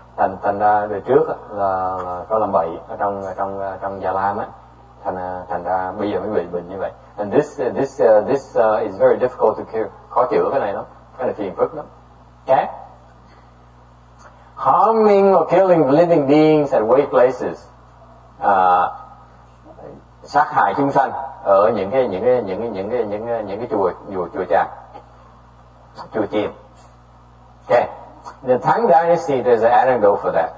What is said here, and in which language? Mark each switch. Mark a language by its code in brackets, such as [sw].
[vi] Thành ra đời trước là có làm bậy ở trong Già Lam á, thành ra bây giờ mới bị bệnh như vậy. [en] And this is very difficult to cure. [vi] Khó chữa cái này lắm, cái này phiền phức lắm. [en] Okay? Harming or killing living beings at great places. [vi] Sát hại chúng sanh ở những cái chùa tràng, chùa chiền. [en] Okay. In the Tang Dynasty, there's an anecdote for that.